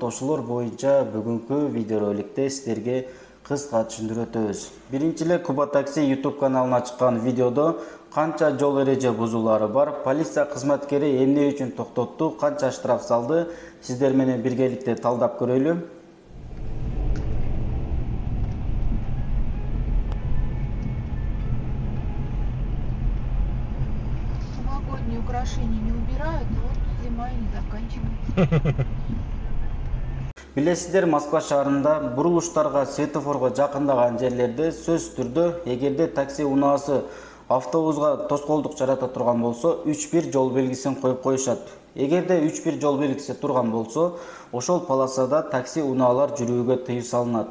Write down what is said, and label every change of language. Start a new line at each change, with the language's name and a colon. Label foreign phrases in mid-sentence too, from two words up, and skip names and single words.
Kyrgyz: Ошолор боюнча бүгүнкү видеороликте сиздерге кыска түшүндүрүп өтөбүз. Биринчиле Куба Такси YouTube каналына чыккан видеодо канча жол эреже бузуулары бар, полиция кызматкери эмне үчүн токтотту, канча штраф салды, сиздер менен биргеликте талдап көрөлү.
Russian: Новогодние украшения не убирают, а вот зима и не заканчивается.
Kyrgyz: Билесиздер, Москва шаарында бурулуштарга, светофорго жакындаган жерлерде сөзсүз түрдө эгерде такси унаасы автобуска тоскоолдук жарата турган болсо, 3-1 жол белгисин коюп коюшат. Эгерде 3-1 жол белгиси турган болсо, ошол полосада такси унаалар жүрүүгө тыюу салынат.